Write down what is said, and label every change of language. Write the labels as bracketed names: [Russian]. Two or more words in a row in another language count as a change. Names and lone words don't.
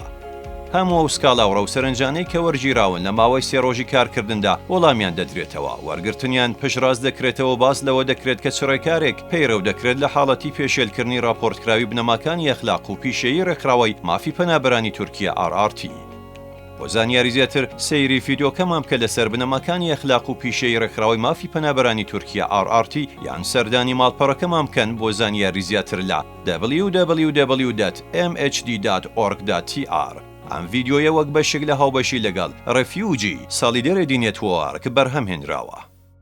[Central Kurdish] هەموو ئەو سکاڵا و ڕاوسەرنجانەی کە وەرگیراون لە ماوەی 3 ڕۆژی کارکردندا وەڵامیان دەدرێتەوە، وەرگرتنیان پشتڕاست دەکرێتەوە، باس لەوە دەکرێت کە چ ڕێکارێک پەیڕەو دەکرێت لە حاڵەتی پێشێلکردنی راپۆرتکراوی بنەماکانی ئەخلاق و پیشەیی ڕێکخراوەی مافی پەنابەرانی تورکیا RRT. بۆ زانیاری زیاتر سەیری ڤیدیۆکەمان بکە لەسەر بنەماکانی ئەخلاق و پیشەیی ڕێکخراوەی مافی پەنابەرانی تورکیا RRT یان سەردانی ماڵپەڕەکەمان بکەن بۆ زانیاری زیاتر لە www.mhd.org.tr. ئەم ڤیدیۆیە وەک بەشێک لە هاوبەشی لەگەڵ ڕەفیوجی ساڵیدەرە دی نێتوەرک بەرهەمهێنراوە.